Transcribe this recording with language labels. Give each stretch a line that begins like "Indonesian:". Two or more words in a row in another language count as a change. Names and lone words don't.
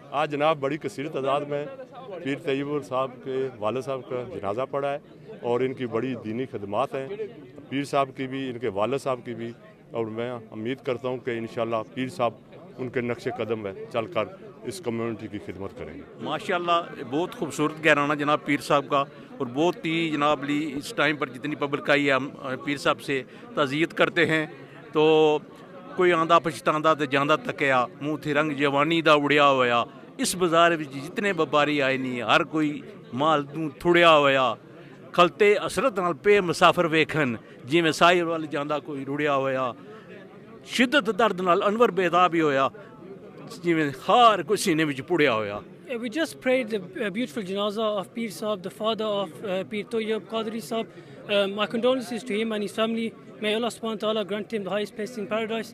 Urdu: آج جناب بڑی کثیر تعداد میں پیر طیب صاحب کے والد صاحب کا جنازہ پڑا ہے، اور ان کی بڑی دینی خدمات ہیں، پیر صاحب کی بھی، ان کے والد صاحب کی بھی، اور میں امید کرتا ہوں کہ انشاءاللہ پیر صاحب ان کے نقش قدم میں چل کر اس کمیونٹی کی خدمت کریں گے۔ ماشاءاللہ بہت خوبصورت گہرانہ جناب پیر صاحب کا، اور بہت ہی جناب لی اس ٹائم پر جتنی پبلک آئی ہے ہم پیر صاحب سے تعزیت کرتے ہیں۔
Punjabi: تو کوئی آندہ پچھتاندہ تے جاندہ تکیا، منہ تھی رنگ جوانی دا اڑیا ہویا، اس بازار وچ جتنے وپاری آئے نہیں، ہر کوئی مال تھوڑیا ہویا، ਖਲਤੇ ਅਸਰਤ ਨਾਲ ਪੇ ਮੁਸਾਫਰ ਵੇਖਣ ਜਿਵੇਂ ਸਾਹਿਲ ਵੱਲ ਜਾਂਦਾ ਕੋਈ ਰੁੜਿਆ ਹੋਇਆ ਸ਼ਿੱਦਤ ਦਰਦ ਨਾਲ ਅਨਵਰ ਬੇਦਾਬ ਹੀ ਹੋਇਆ ਜਿਵੇਂ ਹਾਰ ਕੋਈ ਸੀਨੇ ਵਿੱਚ ਪੁੜਿਆ ਹੋਇਆ
English: We just prayed the beautiful janazah of Pir Sahib, the father of Pir Tayyib Qadri Sahib. My condolences to him and his family. May Allah
Arabic: سبحانه وتعالى
English: grant him the highest place in paradise.